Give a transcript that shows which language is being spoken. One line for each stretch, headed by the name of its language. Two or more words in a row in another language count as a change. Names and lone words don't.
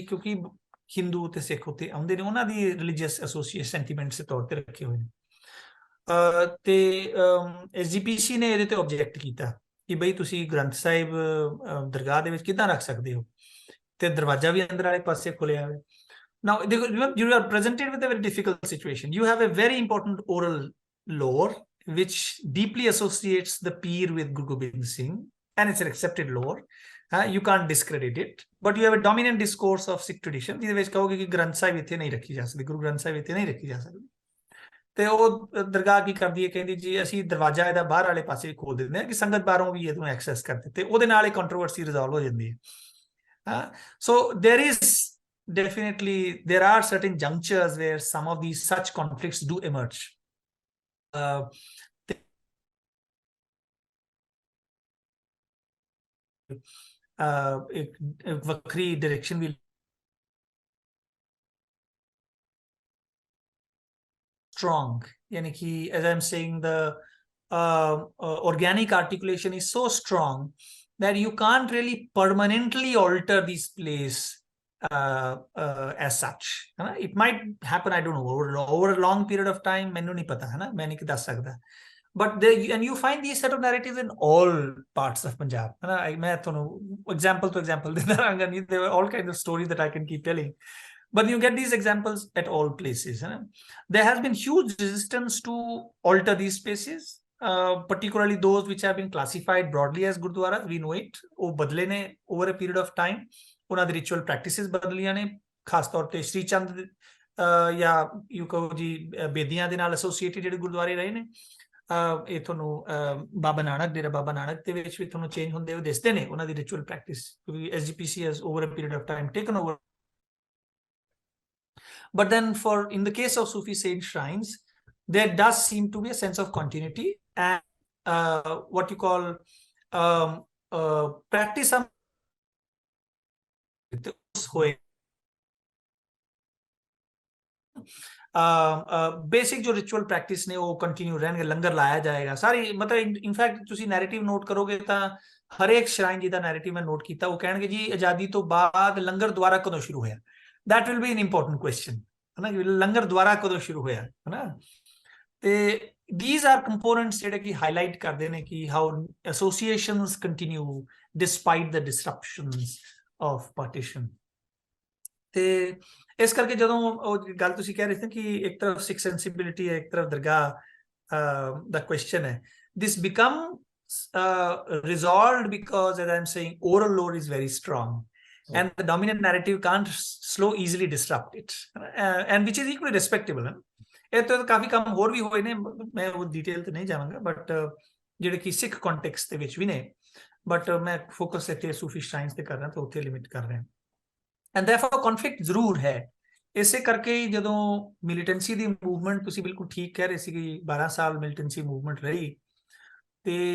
Punjabi: ਕਿਉਂਕਿ ਹਿੰਦੂ ਤੇ ਸਿੱਖ ਉੱਥੇ ਆਉਂਦੇ ਨੇ, ਉਹਨਾਂ ਦੀ
English: religious association sentiments
Punjabi: ਦੇ ਤੌਰ ਤੇ ਰੱਖੇ ਹੋਏ ਨੇ। ਤੇ SGPC ਨੇ ਇਹਦੇ ਤੇ ਆਬਜੈਕਟ ਕੀਤਾ ਕਿ ਬਈ ਤੁਸੀਂ ਗ੍ਰੰਥ ਸਾਹਿਬ ਦਰਗਾਹ ਦੇ ਵਿੱਚ ਕਿੱਦਾਂ ਰੱਖ ਸਕਦੇ ਹੋ, ਤੇ ਦਰਵਾਜ਼ਾ ਵੀ ਅੰਦਰ ਵਾਲੇ ਪਾਸੇ ਖੁੱਲਿਆ ਹੋਇਆ।
English: Now, you are presented with a very difficult situation. You have a very important oral lore which deeply associates the peer with Guru Gobind Singh, and it's an accepted lore. You can't discredit it, but you have a dominant discourse of Sikh tradition
Punjabi: ਜਿਹਦੇ ਵਿੱਚ ਕਹੋਗੇ ਕਿ ਗ੍ਰੰਥ ਸਾਹਿਬ ਇੱਥੇ ਨਹੀਂ ਰੱਖੀ ਜਾ ਸਕਦੀ, ਗੁਰੂ ਗ੍ਰੰਥ ਸਾਹਿਬ ਇੱਥੇ ਨਹੀਂ ਰੱਖੀ ਜਾ ਸਕਦੀ।
English: ਤੇ ਉਹ ਦਰਗਾਹ ਕੀ ਕਰਦੀ ਹੈ, ਕਹਿੰਦੀ ਜੀ ਅਸੀਂ ਦਰਵਾਜ਼ਾ ਇਹਦਾ ਬਾਹਰ ਵਾਲੇ ਪਾਸੇ ਖੋਲ ਦਿੰਦੇ ਹਾਂ ਕਿ ਸੰਗਤ ਬਾਹਰੋਂ ਵੀ ਇਹਨੂੰ ਐਕਸੈਸ ਕਰ ਦਿੱਤੇ, ਉਹਦੇ ਨਾਲ ਇਹ controversy resolve ਹੋ ਜਾਂਦੀ ਹੈ। So there is definitely, there are certain junctures where some of these such conflicts do emerge. एक वक्री direction will strong,
Hindi: यानी कि,
English: as I'm saying, the organic articulation is so strong that you can't really permanently alter this place as such. It might happen, I don't know, over a long period of time,
Punjabi: ਮੈਨੂੰ ਨਹੀਂ ਪਤਾ, ਹੈ ਨਾ, ਮੈਂ ਨਹੀਂ ਦੱਸ ਸਕਦਾ.
English: But and you find these set of narratives in all parts of Punjab. Example to example, there were all kinds of stories that I can keep telling. But you get these examples at all places. There has been huge resistance to alter these spaces, particularly those which have been classified broadly as Gurdwaras. We know it.
Punjabi: ਉਹ ਬਦਲੇ ਨੇ
English: over a period of time.
Punjabi: ਉਹਨਾਂ ਦੀ
English: ritual practices
Punjabi: ਬਦਲੀਆਂ ਨੇ, ਖਾਸ ਤੌਰ ਤੇ ਸ਼੍ਰੀ ਚੰਦ ਜਾਂ ਯੂ ਕਹੋ ਜੀ ਬੇਦੀਆਂ ਦੇ ਨਾਲ ਐਸੋਸੀਏਟਡ ਜਿਹੜੇ ਗੁਰਦੁਆਰੇ ਰਹੇ ਨੇ। ਇਹ ਤੁਹਾਨੂੰ ਬਾਬਾ ਨਾਨਕ, ਡੇਰਾ ਬਾਬਾ ਨਾਨਕ ਦੇ ਵਿੱਚ ਵੀ ਤੁਹਾਨੂੰ ਚੇਂਜ ਹੁੰਦੇ ਹੋਏ ਦਿਸਦੇ ਨੇ ਉਹਨਾਂ ਦੀ
English: ritual practice,
Punjabi: ਕਿਉਂਕਿ
English: SGPC has over a period of time taken over. But then in the case of Sufi saint shrines, there does seem to be a sense of continuity and what you call practice
Punjabi: ਬੇਸਿਕ ਜੋ
English: ritual practice
Punjabi: ਨੇ ਉਹ ਕੰਟਿਨਿਊ ਰਹਿਣੇ, ਲੰਗਰ ਲਾਇਆ ਜਾਏਗਾ ਸਾਰੀ, ਮਤਲਬ ਇਨਫੈਕਟ ਤੁਸੀਂ
English: narrative note
Punjabi: ਕਰੋਗੇ ਤਾਂ ਹਰ ਇੱਕ ਸ਼੍ਰਾਈਨ ਜੀ ਦਾ ਨੈਰੇਟਿਵ ਮੈਂ ਨੋਟ ਕੀਤਾ, ਉਹ ਕਹਿਣਗੇ ਜੀ ਆਜ਼ਾਦੀ ਤੋਂ ਬਾਅਦ ਲੰਗਰ ਦੁਬਾਰਾ ਕਦੋਂ ਸ਼ੁਰੂ ਹੋਇਆ।
English: that will be an important question,
Punjabi: ਹੈ ਨਾ, ਲੰਗਰ ਦੁਬਾਰਾ ਕਦੋਂ ਸ਼ੁਰੂ ਹੋਇਆ, ਹੈ ਨਾ।
English: ते these are components
Punjabi: ਜਿਹੜੇ ਕਿ ਹਾਈਲਾਈਟ ਕਰਦੇ ਨੇ ਕਿ
English: how associations continue despite the disruptions of partition।
Punjabi: ਤੇ ਇਸ ਕਰਕੇ ਜਦੋਂ ਉਹ ਗੱਲ ਤੁਸੀਂ ਕਹਿ ਰਹੇ ਸੀ ਕਿ ਇੱਕ ਤਰਫ ਸਿੱਖ ਸੈਂਸਿਬਿਲਿਟੀ ਹੈ, ਇੱਕ ਤਰਫ ਦਰਗਾਹ ਦਾ ਕੁਐਸਚਨ ਹੈ,
English: this become resolved because, as I'm saying, oral lore is very strong and the dominant narrative can't slow easily disrupt it, and which is equally respectable।
Punjabi: ਇਹ ਤਾਂ ਕਾਫੀ ਕੰਮ ਹੋਰ ਵੀ ਹੋਏ ਨੇ, ਮੈਂ ਉਹ ਡਿਟੇਲ ਤੇ ਨਹੀਂ ਜਾਵਾਂਗਾ, ਬਟ ਜਿਹੜੇ ਕਿ ਸਿੱਖ ਕੰਟੈਕਸਟ ਦੇ ਵਿੱਚ ਵੀ ਨੇ, ਬਟ ਮੈਂ ਫੋਕਸ ਇੱਥੇ
English: Sufi shrines
Punjabi: ਤੇ ਕਰ ਰਿਹਾ, ਤਾਂ ਉੱਥੇ ਲਿਮਿਟ ਕਰ ਰਿਹਾ।
English: and therefore conflict
Punjabi: ਜ਼ਰੂਰ ਹੈ। ਇਸੇ ਕਰਕੇ ਹੀ ਜਦੋਂ ਮਿਲੀਟੈਂਸੀ ਦੀ ਮੂਵਮੈਂਟ, ਤੁਸੀਂ ਬਿਲਕੁਲ ਠੀਕ ਕਹਿ ਰਹੇ ਸੀ ਕਿ 12 ਸਾਲ
English: militancy movement
Punjabi: ਰਹੀ, ਤੇ